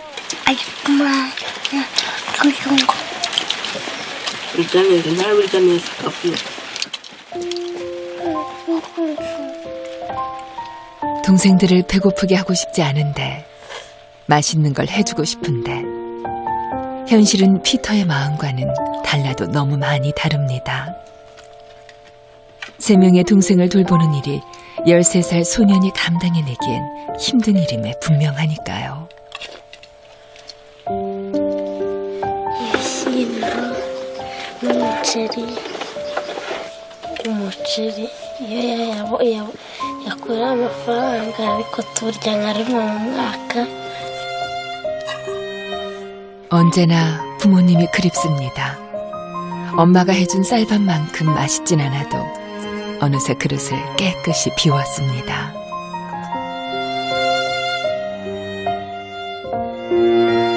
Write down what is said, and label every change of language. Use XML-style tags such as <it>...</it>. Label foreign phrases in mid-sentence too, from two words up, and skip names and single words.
<ko>동생들을 배고프게 하고 싶지 않은데 맛있는 걸 해주고 싶은데 현실은 피터의 마음과는 달라도 너무 많이 다릅니다. 3명의 동생을 돌보는 일이 13살 소년이 감당해내기엔 힘든 일임에 분명하니까요.</ko> <rw>ibishyimbo n'umuceri iyo yakura amafaranga ariko turya nka rimwe mu mwaka.</rw> <ko>언제나 부모님이 그립습니다. 엄마가 해준 쌀밥만큼 맛있진 않아도 어느새 그릇을 깨끗이 비웠습니다.</ko>